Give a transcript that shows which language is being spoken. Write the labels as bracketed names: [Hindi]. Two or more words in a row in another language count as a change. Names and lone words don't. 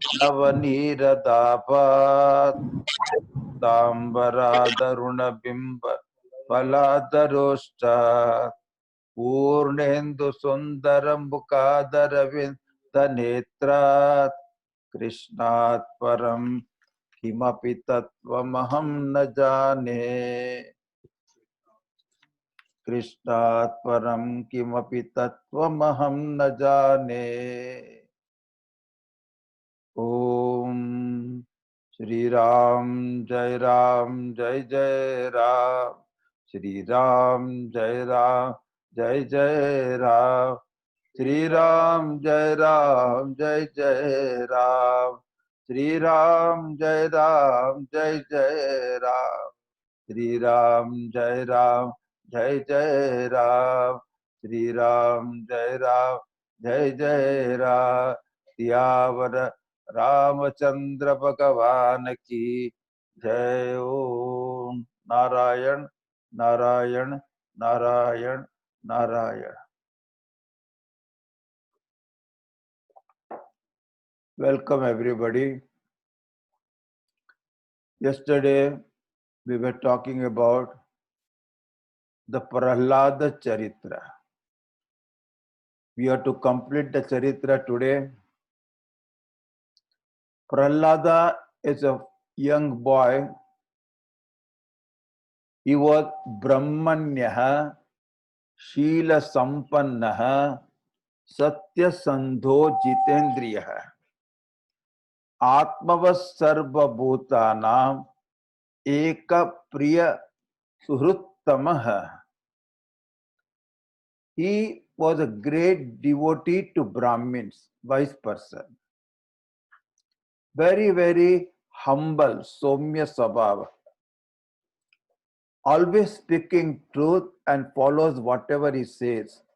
[Sanskrit] नवनीरदाभात् तांबरादरुणबिंब फलादरोष्टात् पूर्णेन्दु सुंदर मुखादरविंद नेत्रात् कृष्णात् परं किमपि तत्त्वमहं न जाने कृष्णात् परं किमपि तत्त्वमहं न जाने ओम श्री राम जय जय राम श्री राम जय जय राम श्री राम जय जय राम श्री राम जय जय राम श्री राम जय जय राम श्री राम जय जय राम [Hindi] सियावर रामचंद्र भगवान की जय। [Sanskrit] ओम नारायण नारायण नारायण नारायण। [English] Welcome everybody. Yesterday we were talking about the Prahlada Charitra. We have to complete the Charitra today. Prahlada is a young boy. He was [Sanskrit] ब्रह्मण्यः शील सम्पन्नः सत्य सन्धो जितेन्द्रियः आत्मवत् सर्वभूतानाम् एक प्रिय सुहृत्तमः. [English] He was a great devotee to Brahmins, wise person. Very, very humble, [Sanskrit] सौम्य स्वभाव. [English] Always speaking truth and follows whatever he says.